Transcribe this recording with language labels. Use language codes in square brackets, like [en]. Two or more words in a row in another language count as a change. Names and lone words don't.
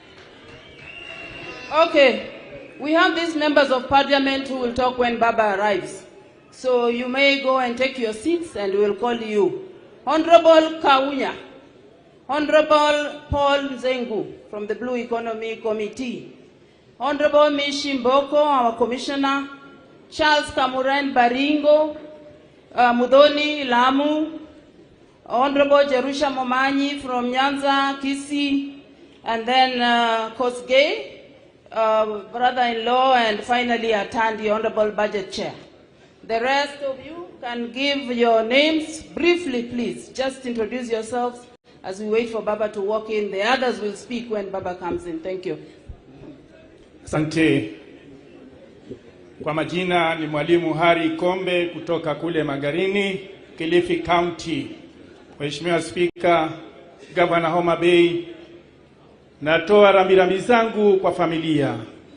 [en] Okay, we have these members of parliament who will talk when Baba arrives. So you may go and take your seats and we'll call you. Honorable Kaunya, Honorable Paul Zengu from the Blue Economy Committee, Honorable Mishimboko, our Commissioner, Charles Kamuren Baringo, Mudoni Lamu, Honorable Jerusha Momanyi from Nyanza, Kisii, and then Kosgei, brother-in-law, and finally Atandi, Honorable Budget Chair. The rest of you can give your names briefly, please. Just introduce yourselves as we wait for Baba to walk in. The others will speak when Baba comes in. Thank you. [sw] Asante. Kwa majina ni Mwalimu Hari Kombe kutoka kule Magarini, Kilifi County. Mheshimiwa Speaker, Governor Homa Bay, natoa rambirambi zangu kwa familia.